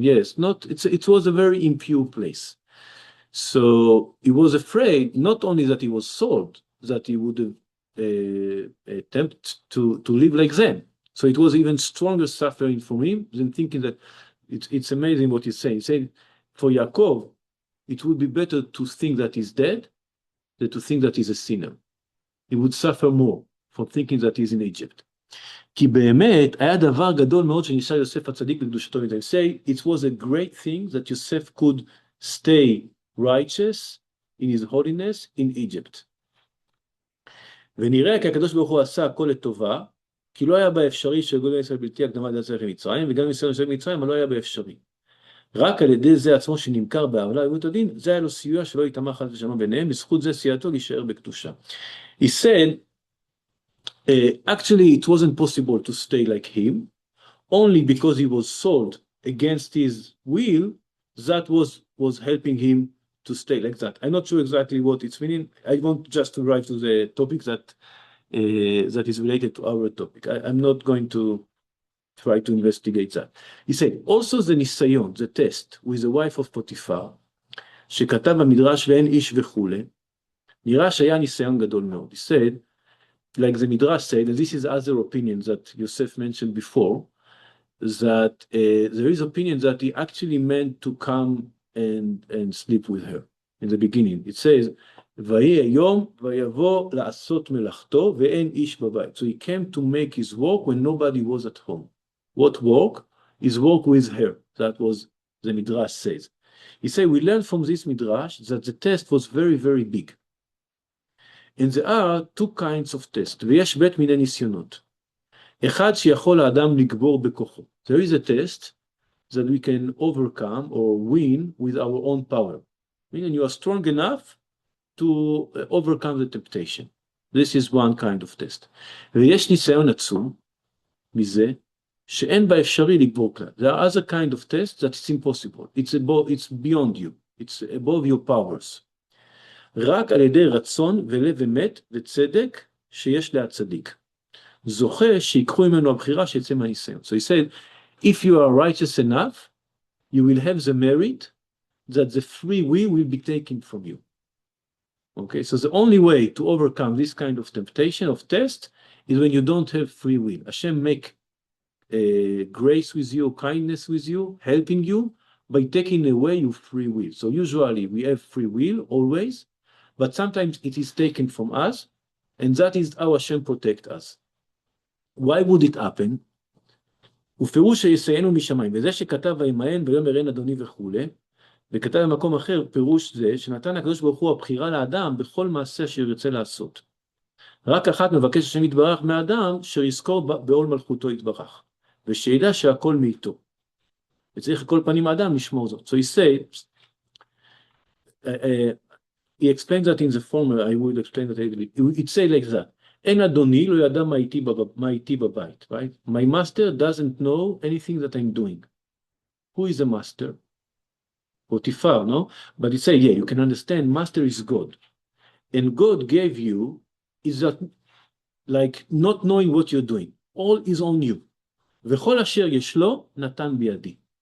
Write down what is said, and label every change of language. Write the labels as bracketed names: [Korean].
[English] Yes, it was a very impure place. So he was afraid not only that he was sold, that he would attempt to live like them. So it was even stronger suffering for him than thinking that it's amazing what he's saying. He's saying for Yaakov, it would be better to think that he's dead than to think that he's a sinner. He would suffer more for thinking that he's in Egypt. [Hebrew] כי באמת היה דבר גדול מאוד שנשאר יוסף הצדיק בקדושתו. [English] They say it was a great thing that Yosef could stay righteous in his holiness in Egypt. [Hebrew] ונראה כי הקדוש ברוך הוא עשה הכל לטובה, כי לא היה באפשרי שגודל ישראל בלתי הקדמה דעת צריך למצרים, וגם ישראל יושב במצרים, לא היה באפשרי. רק על ידי זה עצמו שנמכר בעוולה ובית הדין, זה היה לו סיוע שלא יתאמה חס ושלום ביניהם, בזכות זה סייעתו להישאר בקדושה. [English] He said, actually it wasn't possible to stay like him, only because he was sold against his will, that was helping him to stay like that. I'm not sure exactly what it's meaning. I want just to arrive to the topic that is related to our topic. I'm not going to try to investigate that. He said, also the ניסיון, the test, with the wife of Potiphar, [Hebrew] שכתב במדרש ואין איש וכולי, נראה שהיה ניסיון גדול מאוד. [English] He said, like the Midrash said, and this is other opinion that Yosef mentioned before, that there is opinion that he actually meant to come and sleep with her in the beginning. It says, [Hebrew] ויהי היום ויבוא לעשות מלאכתו ואין איש בבית. [English] So he came to make his work when nobody was at home. What work? His work with her. That was the Midrash says. He said, we learned from this Midrash that the test was very, very big. And there are two kinds of tests. [Hebrew] ויש בית מיני ניסיונות. אחד שיכול האדם לגבור בכוחו. [English] There is a test that we can overcome or win with our own power. Meaning you are strong enough to overcome the temptation. This is one kind of test. ויש ניסיון עצום מזה שאין באפשרי לגבור כלל. There are other kind of tests that it's impossible. It's beyond you. It's above your powers. [Hebrew] רק על ידי רצון ולב אמת וצדק שיש להצדיק. זוכה שיקחו ממנו הבחירה שיצא מהניסיון. [English] So he said, if you are righteous enough, you will have the merit that the free will be taken from you. Okay, so the only way to overcome this kind of temptation, of test, is when you don't have free will. Hashem make grace with you, kindness with you, helping you by taking away your free will. So usually we have free will, always, but sometimes it is taken from us, and that is how Hashem protect us. Why would it happen? [Hebrew] ופירוש שיסיינו משמיים, וזה שכתב וימאן ויאמר אין אדוני וכולי, וכתב במקום אחר פירוש זה שנתן הקדוש ברוך הוא הבחירה לאדם בכל מעשה שירצה לעשות. רק אחת מבקש השם יתברך מהאדם שיזכור בעול מלכותו יתברך, ושידע שהכל מאיתו. וצריך כל פנים האדם לשמור זאת. [English] So he said, he explains that in the former, I would explain that a little bit. It say like that. [Hebrew] אין אדוני לא ידע מה איתי בבית, [English] right? My master doesn't know anything that I'm doing. Who is the master? Potiphar, no? But it say, yeah, you can understand, master is God. And God gave you, is that like not knowing what you're doing. All is on you. [Hebrew] וכל אשר יש לו, נתן בידי.